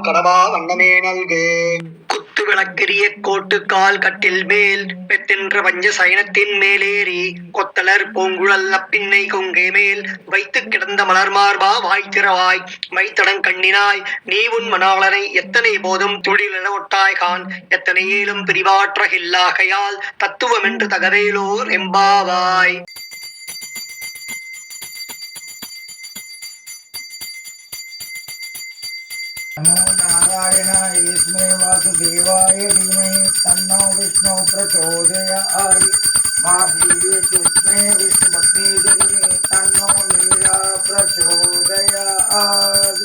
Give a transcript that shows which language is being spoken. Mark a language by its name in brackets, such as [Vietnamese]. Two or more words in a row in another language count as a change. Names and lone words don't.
[Tamil] கடவா வண்ணமே நல்கு குத்து விளக்கெரிய கோட்டுக்கால் கட்டில் மேல் பெத்தென்ற பஞ்ச சயனத்தின் மேலேறி கொத்தலர் பூங்குழல் அப்பின்னை கொங்கை மேல் வைத்து கிடந்த மலர் மார்பா வாய்த்திரவாய் மைத்தடன் கண்ணினாய் நீ உன் மணாளனை எத்தனை போதும் துளிலென ஒட்டாய்கான் எத்தனை ஏலும் பிரிவாற்றகில்லாகையால் தத்துவமென்று தகவேலோர் எம்பாவாய். [Sanskrit] नमो नारायणाय विष्णु वासुदेवाय धीमहि तन्नो विष्णु प्रचोदयात् महावीर्यस्मै विष्णुपत्नी जगन्मे तन्नो लीला प्रचोदयात्.